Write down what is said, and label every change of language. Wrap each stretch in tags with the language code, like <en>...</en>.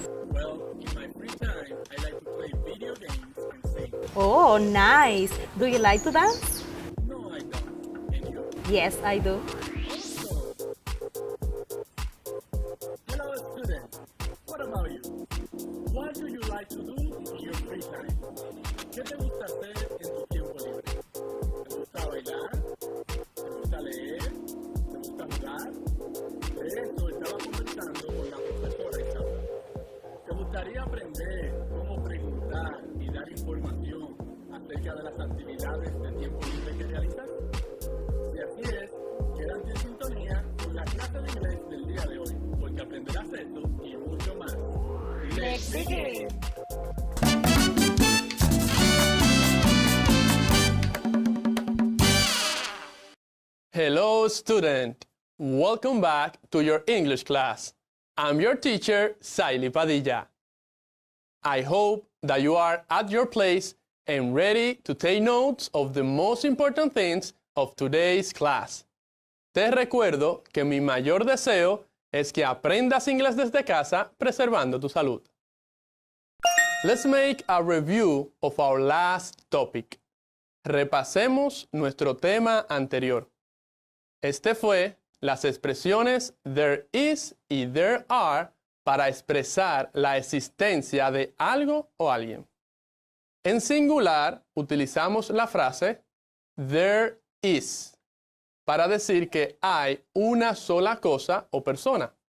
<en>Well, in my free time, I like to play video games and sing. Oh, nice. Do you like to dance? No, I don't. And you? Yes, I do. Hello, students. What about you? What do you like to do in your free time?</en> <es>¿Qué te gusta hacer en tu tiempo libre? ¿Te gusta bailar? ¿Te gusta leer? ¿Te gusta jugar? De eso estaba conversando con la profesora Isaura. ¿Te gustaría aprender cómo preguntar y dar información acerca de las actividades de tiempo libre que realizas? Si así es, quédate en sintonía con la clase de inglés del día de hoy, porque aprenderás esto y mucho más.</es> <en>¡Let's begin! Hello, student. Welcome back to your English class. I'm your teacher, Saily Padilla. I hope that you are at your place and ready to take notes of the most important things of today's class.</en> <es>te recuerdo que mi mayor deseo es que aprendas inglés desde casa preservando tu salud.</es> <en>Let's make a review of our last topic.</en> <es>Repasemos nuestro tema anterior. Este fue las expresiones there is y there are para expresar la existencia de algo o alguien. En singular, utilizamos la frase there is para decir que hay una sola cosa o persona.</es>